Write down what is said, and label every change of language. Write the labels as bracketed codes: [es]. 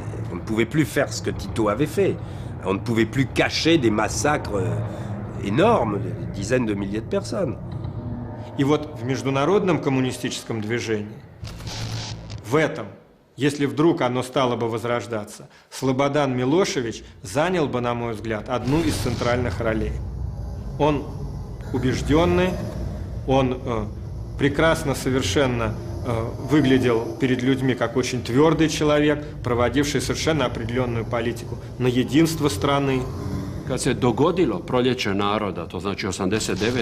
[fr] On ne pouvait plus faire ce que Tito avait fait. On ne pouvait plus cacher des massacres énormes, des dizaines de milliers de personnes. [ru] И вот в международном коммунистическом движении, в этом, если вдруг оно стало бы возрождаться, Слободан Милошевич занял бы, на мой взгляд, одну из центральных ролей. Он убежденный, он прекрасно совершенно выглядел перед людьми как очень твердый человек, проводивший совершенно определенную политику на единство страны. [hr] Kad se dogodilo proljeće naroda, to znači 89.